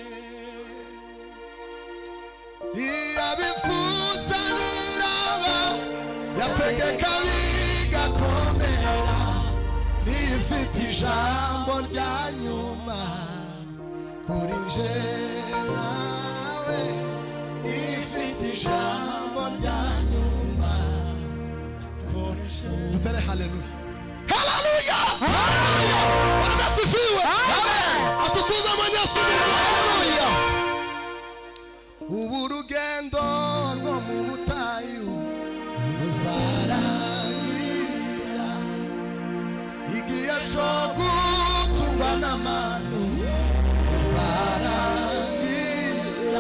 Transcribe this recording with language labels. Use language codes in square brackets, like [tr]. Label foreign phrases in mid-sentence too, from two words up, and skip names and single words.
[rw] Iyabivuze biraba, yategeka bigakomera, nifite ijambo rya nyuma kuri nje nawe. Nifite ijambo rya nyuma kuri nje. Dutere haleluya. Haleluya. [sw] Bwana asifiwe. Amen. Atukuza Mwenyezi Mungu. Haleluya. [rw] Ubu rugendo rwo mu butayu ruzarangira, igihe cyo gutungwa n'amanu kizarangira.